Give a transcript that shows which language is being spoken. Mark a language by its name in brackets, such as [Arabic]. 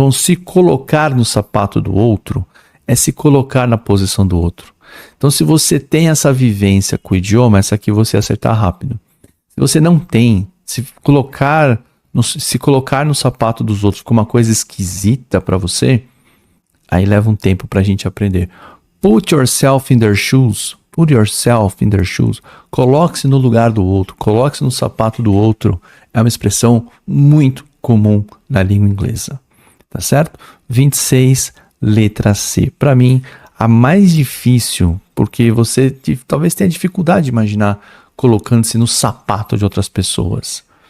[Portuguese] Então, se colocar no sapato do outro é se colocar na posição do outro. Então, se você tem essa vivência com o idioma, essa aqui você acertar rápido. Se você não tem, se colocar no sapato dos outros como uma coisa esquisita para você, aí leva um tempo para a gente aprender. [English] Put yourself in their shoes. Put yourself in their shoes. [Portuguese] Coloque-se no lugar do outro. Coloque-se no sapato do outro. É uma expressão muito comum na língua inglesa. Tá certo? 26, letra C. Para mim, a mais difícil, porque você talvez tenha dificuldade de imaginar colocando-se no sapato de outras pessoas.